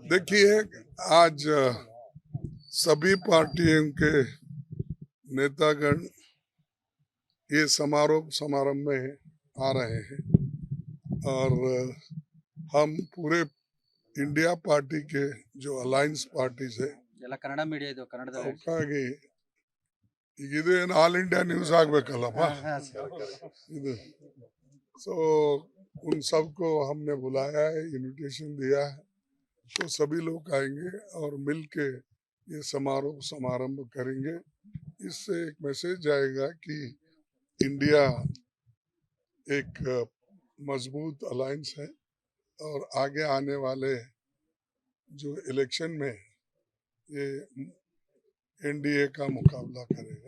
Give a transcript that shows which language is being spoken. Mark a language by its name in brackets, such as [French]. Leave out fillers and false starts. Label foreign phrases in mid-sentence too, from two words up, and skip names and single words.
[Hindi] देखिए, आज सभी पार्टियों के नेतागण ये समारंभ में आ रहे हैं और हम पूरे इंडिया पार्टी के जो [English] alliance parties [Hindi] है [Kannada] ಎಲ್ಲ ಕನ್ನಡ ಮೀಡಿಯಾ ಇದು ಕನ್ನಡದಲ್ಲಿ ಅವಕ್ಕಾಗಿ ಇದೇನು [English] All India news [Kannada] ಆಗಬೇಕಲ್ಲಪ್ಪ ಇದು [Hindi] सो उन सबको हमने बुलाया है, इनविटेशन दिया है, तो सभी लोग आएंगे और मिल के ये समारंभ करेंगे। इससे एक मैसेज जाएगा कि इंडिया एक मजबूत अलायंस है और आगे आने वाले जो इलेक्शन में ये एनडीए का मुकाबला करेगा।